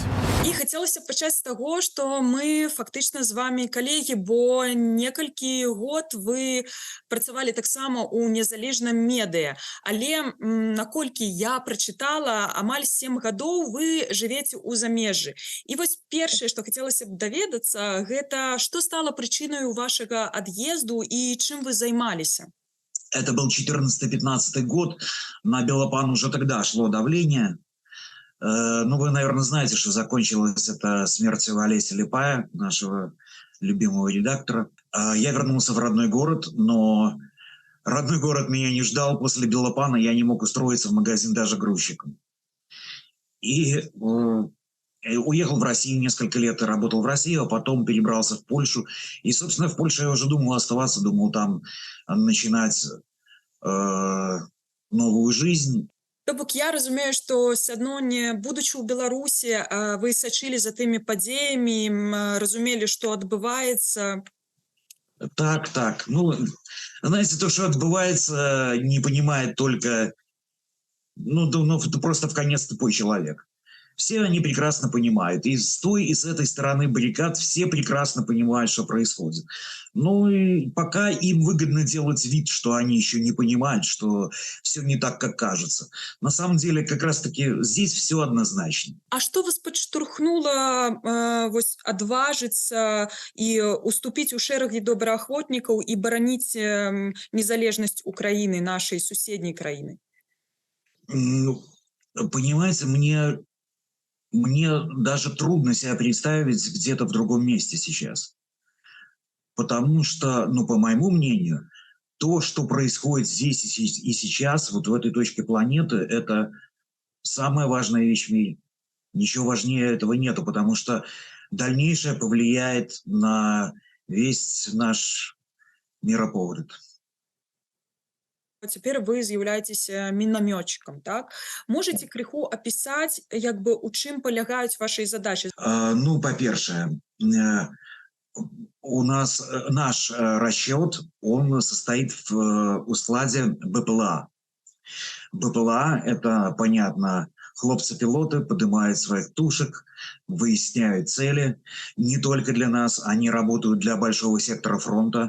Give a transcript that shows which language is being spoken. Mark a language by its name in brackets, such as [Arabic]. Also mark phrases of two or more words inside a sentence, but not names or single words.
[Belarusian] І хацелася пачаць з таго, што мы фактычна з вами калегі, бо некалькі год вы працавалі таксама ў незалежным медыа. Але наколькі я прачытала, амаль 7 гадоў вы жывеце ў замежжы. І вось першае, што хацелася б даведацца, гэта што стала прычынаю вашага ад'езду і чым вы займаліся? [Russian] Это был 14-15 год, на Белопан уже тогда шло давление. Ну, вы, наверное, знаете, что закончилось это смертью Олеся Липая, нашего любимого редактора. Я вернулся в родной город, но родной город меня не ждал. После Белопана я не мог устроиться в магазин даже грузчиком. И уехал в Россию несколько лет, работал в России, а потом перебрался в Польшу. И, собственно, в Польше я уже думал оставаться, думал там начинать новую жизнь. [Belarusian] То бок я разумею, што сядно не будучы ў Беларусі, вы сачылі за тымі падзеямі, разумелі, што адбываецца. Так. [Russian] Ну, знаете, то, что отбывается, не понимает только, просто в конец тупой человек. Все они прекрасно понимают. И с той, и с этой стороны баррикад все прекрасно понимают, что происходит. Ну и пока им выгодно делать вид, что они еще не понимают, что все не так, как кажется. На самом деле, как раз-таки здесь все однозначно. [Belarusian] А што вас падштурхнула адважыцца і уступіць у шэрагі добраахвотнікаў і бараніць незалежнасць Украіны, нашай суседняй краіны? [Russian] Ну, понимаете, мне даже трудно себя представить где-то в другом месте сейчас. Потому что, по моему мнению, то, что происходит здесь и сейчас, вот в этой точке планеты, это самая важная вещь в мире. Ничего важнее этого нету, потому что дальнейшее повлияет на весь наш миропогляд. [Belarusian] Цяпер вы з'яўляецеся мінамётчыкам, так? Можаце крыху апісаць, у чым палягаюць вашыя задачы? [Russian] По-першае, у нас наш расчет, он состоит в складе БПЛА. БПЛА – это, понятно, хлопцы-пилоты поднимают своих тушек, выясняют цели. Не только для нас, они работают для большого сектора фронта.